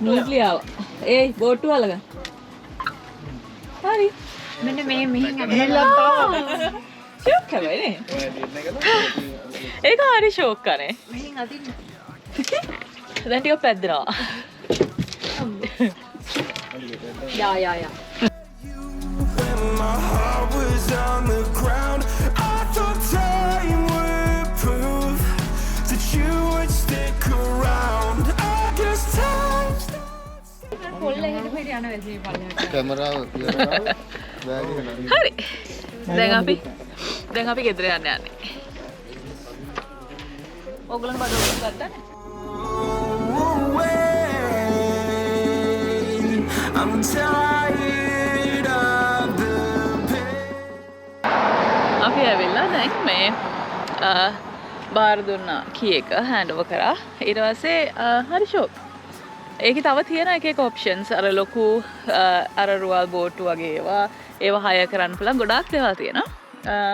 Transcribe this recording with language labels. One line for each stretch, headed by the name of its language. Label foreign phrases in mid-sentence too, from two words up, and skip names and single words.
Sinhala: ස්මූත්ලි ආවා. ඒයි බෝට්ටුව අල්ලගන්න. හරි. මෙන්න මේ මෙහෙන් ගිහිල්ලා තාම. ෂෝක් කරන්නේ. ඒක හරි ෂෝක් කරේ. මෙහෙන් අදින්න. දැන් ටිකක් පැද්දෙනවා. යා.
English: When my heart was on the ground, I thought time would prove that you would stick around. I guess time
Sinhala: පොල්ල එහෙට පිට යන වෙලේ පල්ලෙහාට. කැමරාව තියනවා. බෑග් එක නෑ. හරි. දැන් අපි ගෙදර යන්න යන්නේ. ඕගොල්ලෝ බඩ ඔක්කොම ගත්තානේ.
English: away. I'm tired of the pain.
Sinhala: අපි ඇවිල්ලා දැන් මේ බාර දුන්නා කී එක
English: hand over
Sinhala: කරා. ඊට පස්සේ හරි ෂෝක්. ඒකේ තව තියෙන එක ඔප්ෂන්ස් අර ලොකු අර රුවල් බෝට්ටු වගේ ඒවා හය කරන්න පුළුවන් ගොඩාක් දේවල් තියෙනවා.